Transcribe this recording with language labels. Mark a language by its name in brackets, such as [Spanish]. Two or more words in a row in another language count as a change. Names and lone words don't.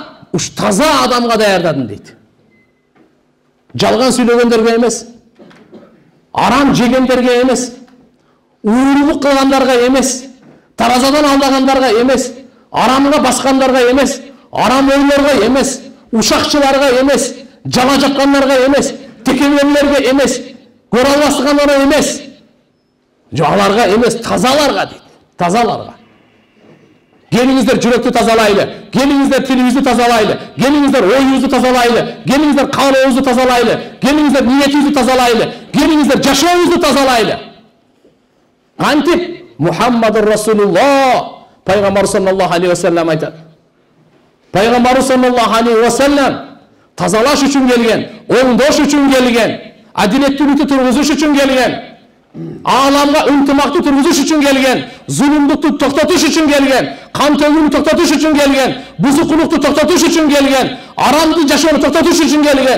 [Kyrgyz] Уш таза адамга даярдадым дейт. Жалган сүйлөгөндөргө эмес, арам жегендерге эмес, уурулук кылгандарга эмес, таразадан алдагандарга эмес, арамга баскандарга эмес, арам ойлорго эмес, ушакчыларга эмес, жала жапкандарга эмес, текеберлерге эмес, көрө албастыгандарга эмес, аларга эмес, тазаларга дейт. Тазаларга. Келиңиздер жүрөктү тазалайлы, келиңиздер тилибизди тазалайлы, келиңиздер оюбузду тазалайлы, келиңиздер каалообузду тазалайлы, келиңиздер ниетибизди тазалайлы, келиңиздер жашообузду тазалайлы. Кантип [Arabic] محمد رسول الله [Kyrgyz] пайгамбар [Arabic] صلى الله عليه وسلم [Kyrgyz] айтат. Пайгамбар [Arabic] صلى الله عليه وسلم [Kyrgyz] тазалаш үчүн келген, оңдош үчүн келген, адилеттүүлүктү тургузуш үчүн келген, аламга ынтымакты тургузуш үчүн келген, зулумдукту токтотуш үчүн келген, кан төгүүнү токтотуш үчүн келген, бузукулукту токтотуш үчүн келген, арамды жашоону токтотуш үчүн келген.